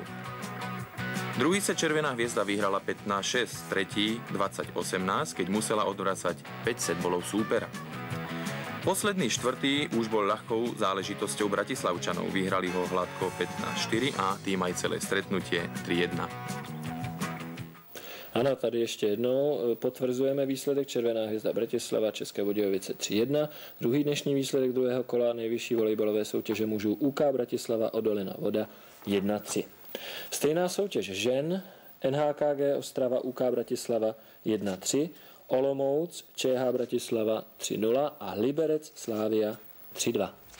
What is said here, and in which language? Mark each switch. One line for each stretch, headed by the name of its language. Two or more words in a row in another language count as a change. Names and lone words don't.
Slovak: Druhý set Červená hviezda vyhrala 15-6, tretí 20-18, keď musela odvracať 5 set bolov súpera. Posledný štvrtý už bol ľahkou záležitosťou Bratislavčanov. Vyhrali ho hladko 15-4 a tým aj celé stretnutie 3-1.
Czech: Ano, tady ještě jednou potvrzujeme výsledek Červená hvězda Bratislava, České Budějovice 3-1. Druhý dnešní výsledek druhého kola nejvyšší volejbalové soutěže mužů UK Bratislava Odolina Voda 1-3. Stejná soutěž žen NHKG Ostrava UK Bratislava 1-3, Olomouc ČH Bratislava 3-0 a Liberec Slavia 3-2.